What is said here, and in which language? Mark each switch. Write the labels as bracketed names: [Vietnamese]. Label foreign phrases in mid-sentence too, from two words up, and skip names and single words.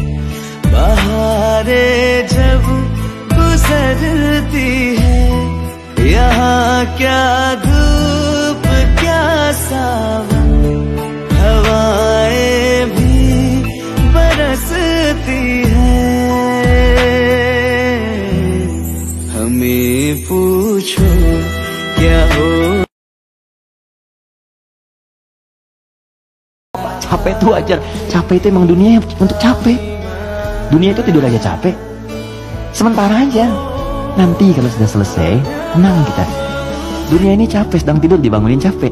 [Hindi] बहारें जब गुजरती है, यहाँ क्या धूप क्या सावन, हवाएं भी बरसती है। हमें पूछो क्या हो। [Indonesian] Capek itu wajar. Capek itu emang dunia untuk capek. Dunia itu tidur aja capek. Sementara aja. Nanti kalau sudah selesai, tenang kita. Dunia ini capek, sedang tidur dibangunin capek.